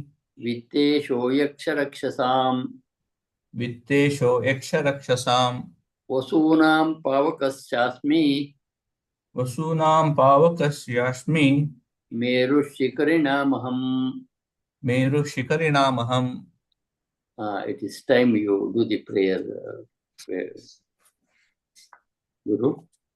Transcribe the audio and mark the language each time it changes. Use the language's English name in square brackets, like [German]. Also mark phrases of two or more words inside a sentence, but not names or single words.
[Sanskrit] Vittesho Yaksharakshasam, Vittesho Yaksharakshasam, Vasunam Pavakasyasmi, Vasunam Pavakasyasmi, Meru Shikarinamaham. Meru Shikarinamaham. [English] It is time you do the prayer, Guru.